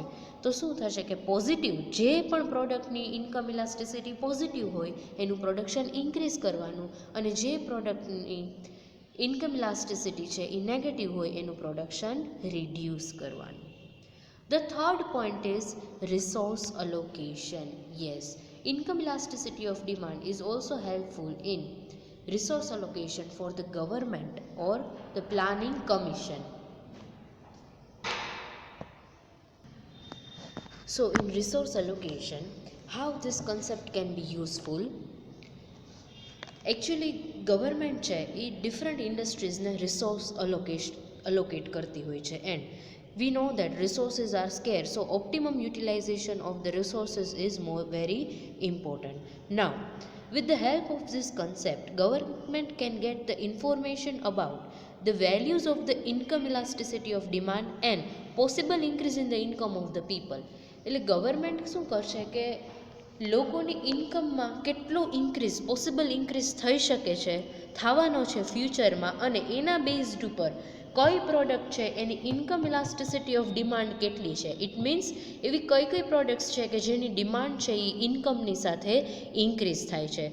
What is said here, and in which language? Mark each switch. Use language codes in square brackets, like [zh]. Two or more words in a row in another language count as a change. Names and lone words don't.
[gu] તો શું થશે કે પોઝિટિવ જે પણ પ્રોડક્ટની [en] income elasticity positive [gu] હોય એનું [en] production increase [gu] કરવાનું અને જે પ્રોડક્ટની [en] income elasticity [gu] છે એ નેગેટિવ હોય એનું [en] production reduce [gu] કરવાનું. [en] The third point is resource allocation. Yes, income elasticity of demand is also helpful in resource allocation for the government or the planning commission. So in resource allocation, how this concept can be useful? Actually government [gu] છે એ [en] different industries resource allocate [gu] કરતી હોય છે [en] એન્ડ we know that resources are scarce, so optimum utilization of the resources is very important. Now, with the help of this concept, government can get the information about the values of the income elasticity of demand and possible increase in the income of the people. [gu] એટલે ગવર્મેન્ટ શું કરશે કે લોકોની ઇન્કમમાં કેટલો [en] increase possible increase [gu] થઈ શકે છે, થવાનો છે ફ્યુચરમાં, અને એના બેઝડ ઉપર કઈ પ્રોડક્ટ છે એની [en] income elasticity of demand [gu] કેટલી છે. [en] it means [gu] એવી કઈ પ્રોડક્ટ્સ છે કે જેની ડિમાન્ડ છે એ ઇન્કમની સાથે ઇન્ક્રીઝ થાય છે.